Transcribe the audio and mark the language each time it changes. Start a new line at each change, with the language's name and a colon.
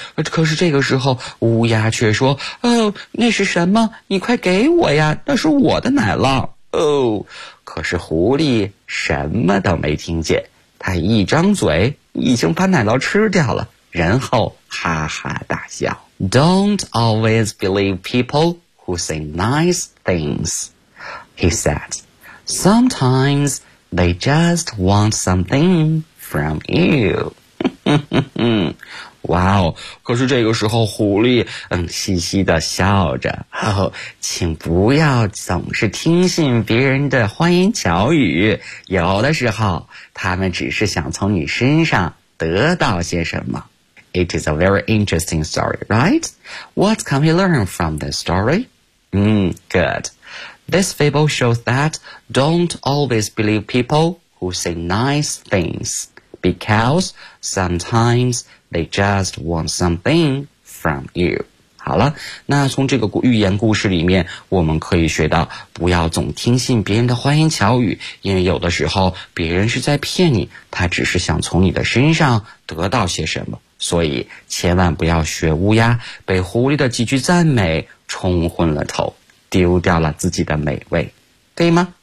Chinese: 可是这个时候乌鸦却说，那是什么？你快给我呀，那是我的奶酪。可是狐狸什么都没听见，他一张嘴已经把奶酪吃掉了，然后哈哈大笑。
English: Don't always believe people who say nice things, he said. Sometimes they just want something from you. 哇哦！
Chinese: 可是这个时候狐狸嘻嘻的笑着，请不要总是听信别人的花言巧语，有的时候他们只是想从你身上得到些什么。
English: It is a very interesting story, right? What can we learn from this story? Good. This fable shows that don't always believe people who say nice things, because sometimes they just want something from you.
Chinese: 好了，那从这个寓言故事里面，我们可以学到不要总听信别人的花言巧语，因为有的时候别人是在骗你，他只是想从你的身上得到些什么。所以千万不要学乌鸦，被狐狸的几句赞美冲昏了头，丢掉了自己的美味，对吗？